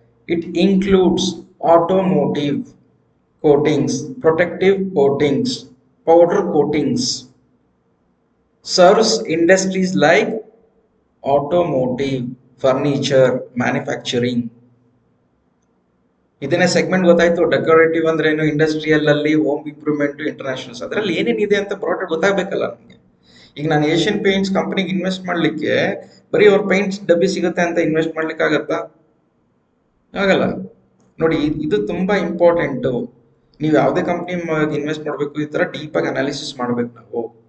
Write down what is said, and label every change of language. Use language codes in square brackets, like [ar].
[en] It includes automotive coatings, protective coatings, powder coatings. Serves industries like automotive, furniture, manufacturing. [kn] ಇದನ್ನೇ segment ಗೊತ್ತಾಯ್ತು. Decorative ಅಂದ್ರೆ ಏನು, industrial ಅಲ್ಲಿ, home improvement, internationals, ಅದ್ರಲ್ಲಿ ಏನೇನಿದೆ ಅಂತ ಪ್ರಾಡಕ್ಟ್ ಗೊತ್ತಾಗಬೇಕಲ್ಲ ನಮಗೆ. ಈಗ ನಾನು ಏಷ್ಯನ್ ಪೇಂಟ್ಸ್ ಕಂಪನಿಗೆ ಇನ್ವೆಸ್ಟ್ ಮಾಡ್ಲಿಕ್ಕೆ ಬರೀ ಅವ್ರ ಪೇಂಟ್ಸ್ ಡಬ್ಬಿ ಸಿಗುತ್ತೆ ಅಂತ ಇನ್ವೆಸ್ಟ್ ಮಾಡ್ಲಿಕ್ಕೆ ಆಗತ್ತಾ? ಆಗಲ್ಲ. ನೋಡಿ, ಇದು ತುಂಬಾ ಇಂಪಾರ್ಟೆಂಟ್. ನೀವು ಯಾವುದೇ ಕಂಪ್ನಿ ಇನ್ವೆಸ್ಟ್ ಮಾಡಬೇಕು, ಈ ತರ ಡೀಪ್ ಆಗಿ ಅನಾಲಿಸಿಸ್ ಮಾಡ್ಬೇಕು ನಾವು.